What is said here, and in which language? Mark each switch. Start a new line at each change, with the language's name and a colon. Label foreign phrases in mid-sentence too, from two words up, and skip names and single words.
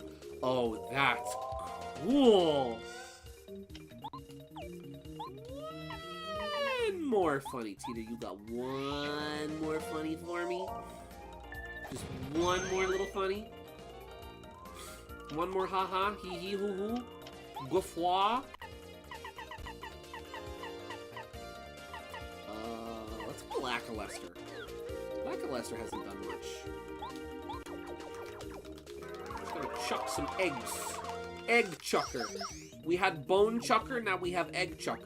English: Oh, that's cool. One more funny, Teeter. You got one more funny for me? Just one more little funny? One more ha-ha, hee-hee, hoo-hoo, guffaw. Let's go Lackluster. Lackluster hasn't done much. Just gonna chuck some eggs. Egg chucker. We had bone chucker, now we have egg chucker.